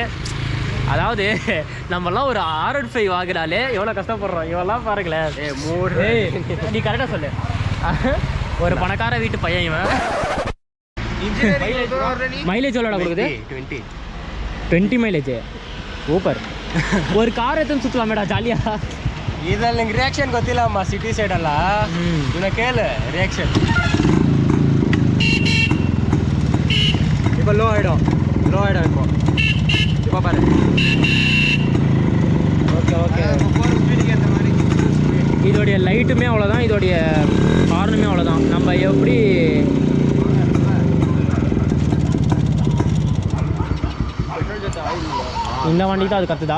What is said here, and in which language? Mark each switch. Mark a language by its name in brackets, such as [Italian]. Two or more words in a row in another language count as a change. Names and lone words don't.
[Tamil] அதாவது நம்மலாம் ஒரு R15 வாங்கினாலே எவ்வளோ கஷ்டப்படுறோம். இவெல்லாம் பாருங்களேன். நீ கரெக்டாக சொல்லு. ஒரு பணக்கார வீட்டு பையன் இவன். மைலேஜ் எவ்வளோடா கொடுக்குது? 20 மைலேஜ். சூப்பர். ஒரு கார் எடுத்து சுற்றலாமேடா ஜாலியாக. [Kannada] ಇದರಲ್ಲಿ ನಿಂಗೆ ರಿಯಾಕ್ಷನ್ ಗೊತ್ತಿಲ್ಲಮ್ಮ ಸಿಟಿ ಸೈಡಲ್ಲ. ಇವನ್ನ ಕೇಳು ರಿಯಾಕ್ಷನ್. [Tamil] இப்போ லோ ஆகிடும் இப்போ பாரு. ஓகே இதோடைய லைட்டுமே அவ்வளோதான், இதோடைய ஹார்னுமே அவ்வளோதான். நம்ம எப்படி இந்த வண்டி தான் அது கற்றுதா.